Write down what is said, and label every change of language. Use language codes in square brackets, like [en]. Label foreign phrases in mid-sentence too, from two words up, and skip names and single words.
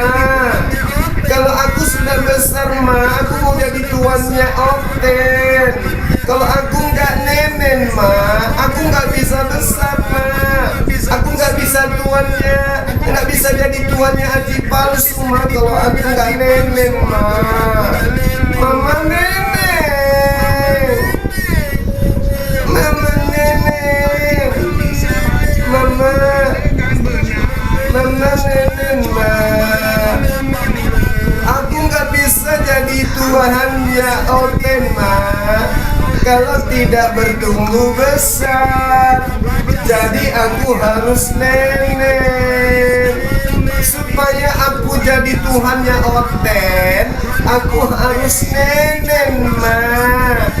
[id] Kalau aku sudah besar ma, aku mau jadi tuannya Oten. Kalau aku nggak nenen ma, aku nggak bisa besar ma. Aku nggak bisa tuannya, nggak bisa jadi tuannya Haji palsu ma. Kalau aku nggak nenen ma. Mama nenek, mama nenek, mama. Mama nenen ma. Aku nggak bisa jadi tuannya Oten ma. Kalau tidak bertumbuh besar, jadi aku harus nenen. Supaya aku jadi tuannya Oten, aku harus nenen ma.